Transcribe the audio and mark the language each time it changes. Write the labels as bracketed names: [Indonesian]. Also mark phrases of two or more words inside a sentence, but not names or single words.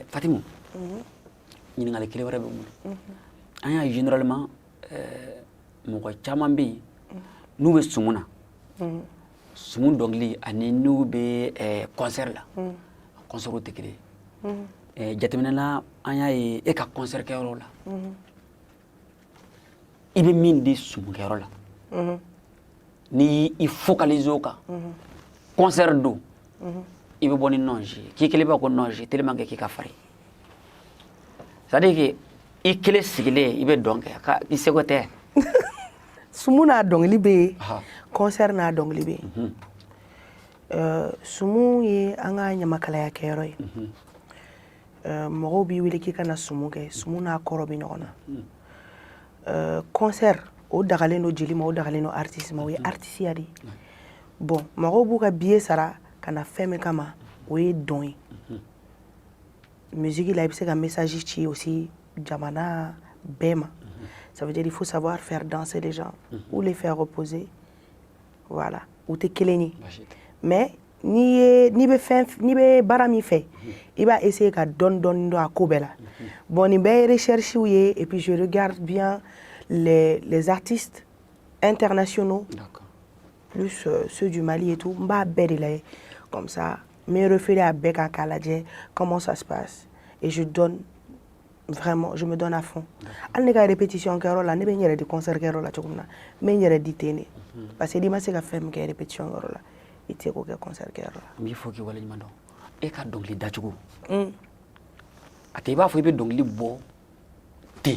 [Bambara] Fatimu ɲininkali kelen wɛrɛ bɛ n bolo an y'a généralement mɔgɔ caman bɛ yen n'u bɛ sumun na sumun dɔnkili ani n'u bɛ concert la concert tɛ kelen ye jateminɛ la an y'a ye e ka concert kɛyɔrɔ la i bɛ min di sumun kɛyɔrɔ la n'i i focaliser o kan concert don i bɛ bɔ ni nɔnji k'i kelen b'a ko nɔnji [French] tellement que [Bambara] k'i ka farin [French] c'est à dire que [Bambara] i kelen sigilen i bɛ dɔn kɛ i seko tɛ. Sumu n'a dɔnkili bɛ yen, concert n'a dɔnkili bɛ yen. Sumu ye an ka ɲamakalaya kɛyɔrɔ ye. Mɔgɔw b'i wele k'i ka na sumu kɛ, sumu n'a kɔrɔ bɛ ɲɔgɔn na. Concert o dagalen don jeli ma, o dagalen don artiste ma, o ye artisiya de ye. Bon, mɔgɔw b'u ka billet sara ka na fɛn min kama, o ye dɔn ye. Musique la, i bɛ se ka message ci aussi jamana bɛɛ ma. [French] Ça veut dire il faut savoir faire danser les gens ou les faire reposer. [Bambara] Voilà. Ou tɛ kelen ye. Mais n'i bɛ baara min fɛ, i b'a essayer ka dɔɔni dɔɔni dɔn a ko bɛɛ la. Bon, nin bɛɛ ye recherche ye [French] et puis je regarde bien les artistes internationaux, plus ceux du Mali et tout. [Bambara] N b'a bɛɛ de lajɛ [French] comme ça. Mais référer à [Bambara] bɛɛ kan k'a lajɛ [French] comment ça se passe et je donne vraiment, je me donne à fond. [Bambara] Hali ne ka répétition kɛyɔrɔ la, ne bɛ n yɛrɛ di concert kɛyɔrɔ la cogo min na, n bɛ n yɛrɛ di ten de. Parce que n'i ma se ka fɛn min kɛ répétition kɛyɔrɔ la, i tɛ se k'o kɛ concert kɛyɔrɔ la. N b'i fɔ k'i waleɲuman dɔn. E ka dɔnkili dacogo. A tɛ i b'a fɔ i bɛ dɔnkili bɔ ten.